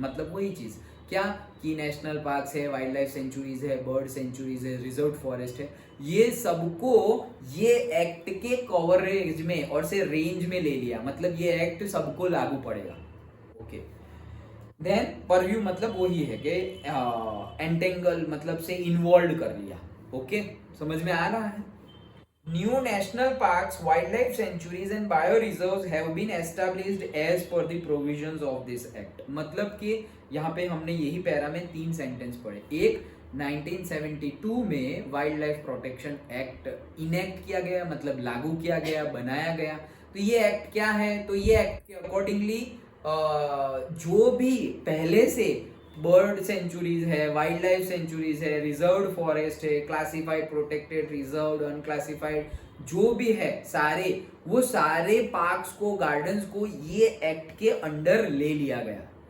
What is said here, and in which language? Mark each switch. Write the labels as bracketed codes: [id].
[hi] मतलब वही चीज क्या कि नेशनल पार्क्स है, वाइल्ड लाइफ सेंचुरीज है, बर्ड सेंचुरीज है, रिजर्व फॉरेस्ट है, ये सबको ये एक्ट के कवरेज में और से रेंज में ले लिया। मतलब ये एक्ट सबको लागू पड़ेगा। ओके, देन परव्यू मतलब वही है कि एंटेंगल मतलब से इन्वॉल्व कर लिया। ओके, समझ में आ रहा है? [en] New national parks, wildlife sanctuaries and bioreserves have been established as per the provisions of this act। [hi] मतलब कि यहाँ पे हमने यही पैरा में 3 सेंटेंस पढ़े। एक, 1972 में wild life protection act enact किया गया, मतलब लागू किया गया, बनाया गया। तो ये एक्ट क्या है? तो ये एक्ट के अकॉर्डिंगली जो भी पहले से बर्ड सेंचुरीज है, वाइल्ड लाइफ सेंचुरीज है, रिजर्व्ड फॉरेस्ट है, क्लासिफाइड, प्रोटेक्टेड, रिजर्व्ड, अनक्लासिफाइड, जो भी है सारे, वो सारे पार्क्स को, गार्डन्स को ये एक्ट के अंडर ले लिया गया।